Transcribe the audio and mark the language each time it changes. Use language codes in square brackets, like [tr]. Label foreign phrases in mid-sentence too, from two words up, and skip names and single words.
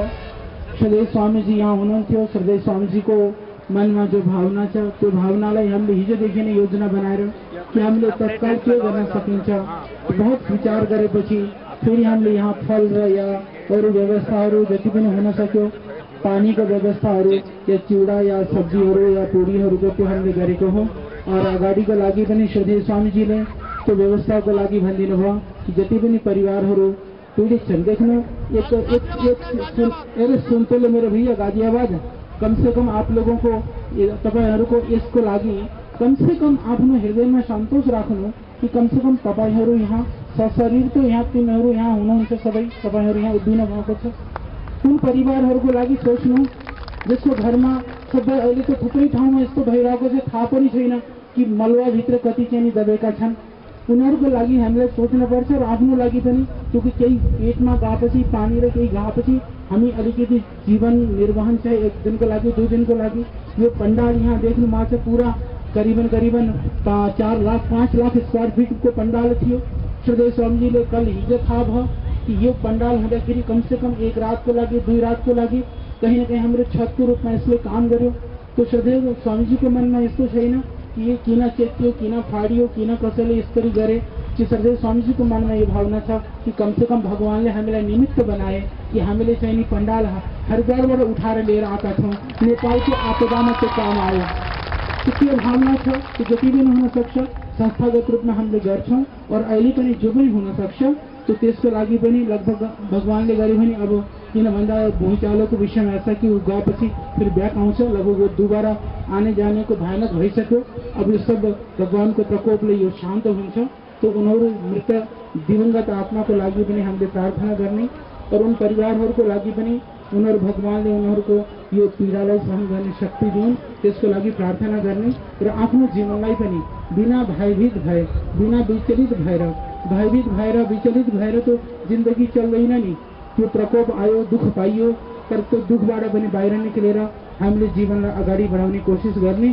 [ne] श्रद्धेय स्वामीजी यहाँ हुनुहुन्थ्यो। श्रद्धेय स्वामीजीको मनमा जो भावना छ त्यो भावनालाई हामीले हिजोदेखि नै योजना बनाएर कि हामीले तत्काल के गर्न सकिन्छ, बहुत विचार गरेपछि फेरि हामीले यहाँ फल र या अरू व्यवस्थाहरू जति पनि हुन सक्यो, पानीको व्यवस्थाहरू या चिउडा या सब्जीहरू या पुरीहरूको त्यो हामीले गरेको हो। और अगाडिको लागि पनि श्रद्धेय स्वामीजीले त्यो व्यवस्थाको लागि भनिदिनु भयो कि जति पनि परिवारहरू पीडित छन्, देख्नु एक सुनते मेरो भैया गाजियाबाद, [hi] कम से कम आप लोगों को [ne] तपाईहरुको यसको लागि [hi] कम से कम [ne] आफ्नो हृदयमा सन्तोष राख्नु कि [hi] कम से कम [ne] तपाईहरु यहाँ सशरीर त यहाँ तिमीहरु यहाँ हुनुहुन्छ, सबै तपाईहरु यहाँ उभिनु भएको छ। कुन परिवारहरुको लागि सोच्नु जसको घरमा सबै अहिले त थुप्रै ठाउँमा यस्तो भइरहेको छ, थाहा पनि छैन कि मलवा भित्र कति चाहिँ दबेका छन्। उनीहरूको लागि हामीले सोच्नुपर्छ र आफ्नो लागि पनि, क्योंकि केही पेटमा गएपछि पानी र केही गएपछि हामी अलिकति जीवन निर्वहन चाहिँ एक दिनको लागि 2 दिनको लागि। यो पंडाल यहाँ देख्नु भएको छ, पूरा करीबन 4 लाख 5 लाख [en] square feet [ne] को पंडाल थियो। श्रद्धेय स्वामीजीले कल हिजो थाहा भयो कि यो पंडाल हुँदाखेरि [hi] कम से कम [ne] 1 रात को लागि 2 रात को लागि [hi] कहीं न कहीं [ne] हाम्रो छतको रूपमा यसले काम गर्यो। तो श्रद्धेय स्वामीजीको मनमा यस्तो छैन कि ये किन चेत्यो, किन फाडियो, किन कसैले यसरी गरे। कि श्रद्धेय स्वामीजीको मनमा यो भावना छ कि [hi] कम से कम [ne] भगवानले हामीलाई निमित्त बनाए कि हामीले चाहिँ नि पंडाल हरिद्वारबाट उठाएर लिएर आएका छौँ, नेपालको आपदामा त्यो काम आयो। त्यो भावना छ कि जति पनि हुन सक्छ संस्थागत रूपमा हामीले गर्छौं और अहिले पनि जो पनि हुन सक्छ तो त्यसको लागि पनि लगभग भगवानले गरे भने अब किन भन्दा भुइँचालोको विषयमा ऐसा कि गएपछि फिर ब्याक आउँछ, [hi] लगभग वो दोबारा आने जाने को [ne] भयानक भइसक्यो। अब यो सब भगवानको प्रकोपले यो शान्त हुन्छ। तो उनीहरू मृत दिवंगत आत्माको लागि पनि हामीले प्रार्थना गर्ने और उन परिवारहरूको लागि पनि उनीहरू भगवानले उनीहरूको यो पीडालाई सहन गर्ने शक्ति दिउन्, त्यसको लागि प्रार्थना गर्ने र आफ्नो जीवनलाई पनि बिना भयभीत भए, बिना विचलित भएर विचलित भएर तो जिन्दगी चल्दैन नि। त्यो प्रकोप आयो, दुख पाइयो, तर त्यो दुखबाट पनि बाहिर निक्लेर हामीले जीवनलाई अगाडि बढाउने कोसिस गर्ने।